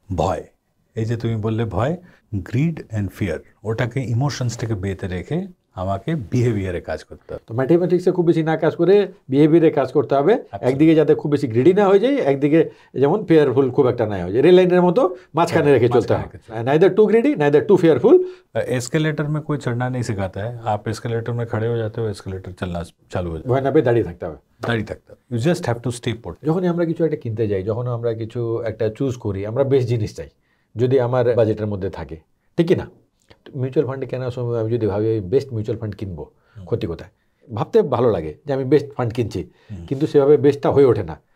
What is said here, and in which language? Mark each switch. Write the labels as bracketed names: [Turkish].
[Bangla] ভয়, এই যে তুমি বললে ভয়, [English] greed and fear, [Bangla] ওটাকে ইমোশনসটাকে বেঁধে রেখে আমাকে বিহেভিয়ারে কাজ করতে হবে। তো ম্যাথমেটিক্সে খুব বেশি না কাজ করে বিহেভিয়ারে কাজ করতে হবে। একদিকে যাতে খুব বেশি গ্রিডি না হয়ে যায়, একদিকে যেমন ফেয়ারফুল খুব একটা না হয়ে যায়, রেল লাইনের মতো মাঝখানে রেখে চলতে হবে, [English] Neither too greedy neither too fearful. [Hindi] Escalator में कोई चढ़ना नहीं सिखाता है, आप एस्केलेटर में खड़े हो जाते हो, एस्केलेटर चलना चालू हो जाता है, [Bangla] ভয় না পেয়ে দাঁড়িয়ে থাকতে হবে, দাঁড়িয়ে থাকতে হবে। [English] You just have to stay put. [Bangla] যখনই আমরা কিছু একটা কিনতে যাই, যখন আমরা কিছু একটা চুজ করি, আমরা বেস্ট জিনিস চাই, যদি আমার বাজেটের মধ্যে থাকে, ঠিক কি না? মিউচুয়াল ফান্ডে কেনার সময় আমি যদি ভাবি বেস্ট মিউচুয়াল ফান্ড কিনবো, ক্ষতি কোথায়? ভাবতে ভালো লাগে যে আমি বেস্ট ফান্ড কিনছি, কিন্তু সেভাবে বেস্টটা হয়ে ওঠে না।